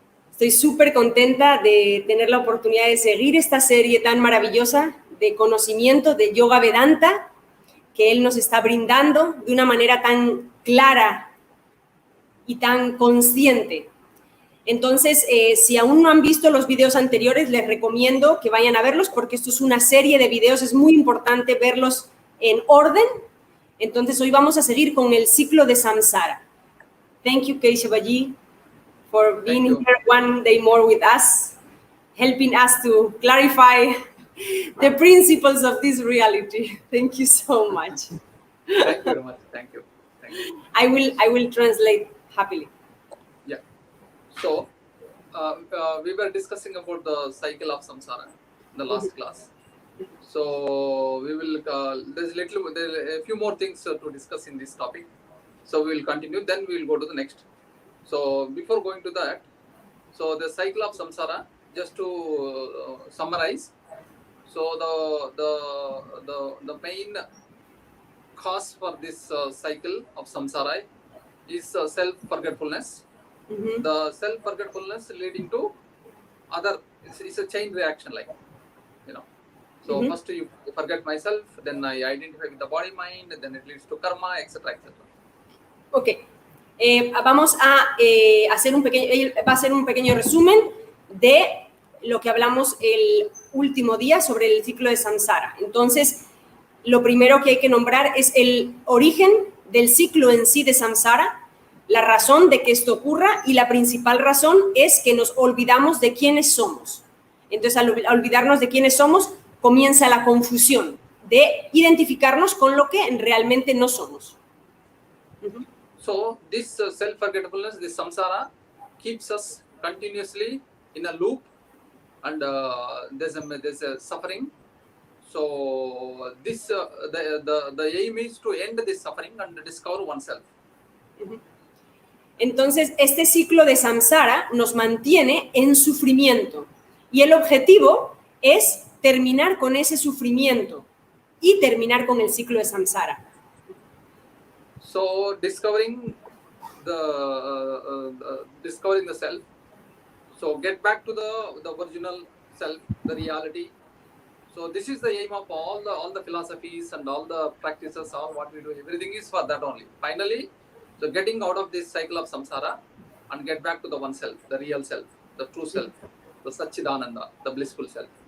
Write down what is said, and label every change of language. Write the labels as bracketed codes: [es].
[es] Estoy súper contenta de tener la oportunidad de seguir esta serie tan maravillosa de conocimiento de yoga Vedanta que él nos está brindando de una manera tan clara y tan consciente. Entonces, si aún no han visto los videos anteriores, les recomiendo que vayan a verlos porque esto es una serie de videos, es muy importante verlos en orden. Entonces, hoy vamos a seguir con el ciclo de Samsara. [en] Thank you, Keshavaji, for being here one day more with us, helping us to clarify the principles of this reality. Thank you so much. Thank you very much. Thank you. Thank you. I will translate happily. Yeah. So, we were discussing about the cycle of samsara in the last class. So, we will, there's a few more things to discuss in this topic. So, we will continue, then we will go to the next. So, before going to that, so the cycle of samsara, just to summarize. So, the main cause for this cycle of samsara is self-forgetfulness. Mm-hmm. The self-forgetfulness leading to other, it's a chain reaction, like, you know. So first you forget myself, then I identify with the body mind, then it leads to karma, etc. etc. [es] Ok, vamos a hacer va a ser un pequeño resumen de lo que hablamos el último día sobre el ciclo de Samsara. Entonces, lo primero que hay que nombrar es el origen del ciclo en sí de Samsara, la razón de que esto ocurra y la principal razón es que nos olvidamos de quiénes somos. Entonces, al olvidarnos de quiénes somos, comienza la confusión de identificarnos con lo que realmente no somos. [en] So, this self-forgetfulness, this samsara, keeps us continuously in a loop and there's a suffering. So, this the aim is to end this suffering and discover oneself. [es] Entonces, este ciclo de samsara nos mantiene en sufrimiento y el objetivo es terminar con ese sufrimiento y terminar con el ciclo de samsara. [en] So, discovering the self. So, get back to the original self, the reality. So, this is the aim of all the philosophies and all the practices, all what we do. Everything is for that only. Finally, so getting out of this cycle of samsara and get back to the one self, the real self, the true self, the Satchidananda, the blissful self.